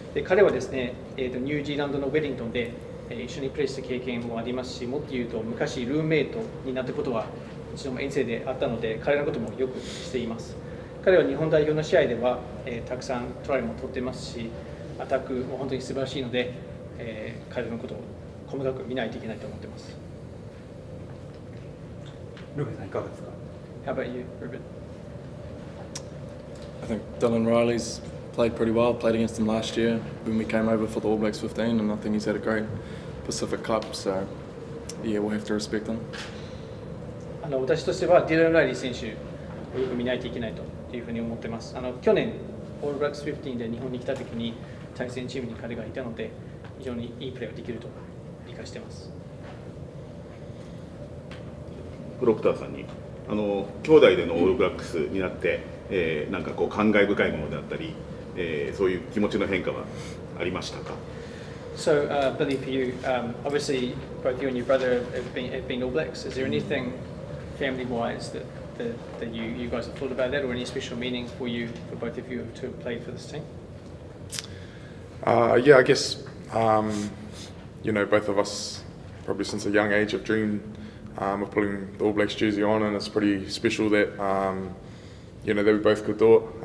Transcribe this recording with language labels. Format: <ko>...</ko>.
<ja>で、彼はですね、ニュージーランドのウェリントンで一緒にプレーした経験もありますし、もっと言うと昔ルーメイトになったことは一度も遠征であったので、彼のこともよくしています。彼は日本代表の試合では、たくさんトライも取ってますし、アタックも本当に素晴らしいので、彼のことを細かく見ないといけないと思っています。ルベさんいかがですか？</ja> <en>How about you, Reuben? I think Dylan Riley's played pretty well. Played against him last year when we came over for the All Blacks 15, and I think he's had a great Pacific Cup. So yeah, we'll have to respect him.</en> <ja>私としてはディラン・ライリー選手をよく見ないといけないというふうに思ってます。去年オールブラックス15で日本に来た時に対戦チームに彼がいたので非常にいいプレーができると理解しています。プロクターさんに兄弟でのオールブラックスになって、なんかこう感慨深いものであったり、そういう気持ちの変化はありましたか？</ja> <en>So, Billy, for you, obviously both you and your brother have been All Blacks. Is there anything family-wise that you guys have thought about that, or any special meaning for you, for both of you to have played for this team? Yeah, I guess both of us probably since a young age have dreamed of putting the All Blacks jersey on, and it's pretty special that that we both could do it.</en>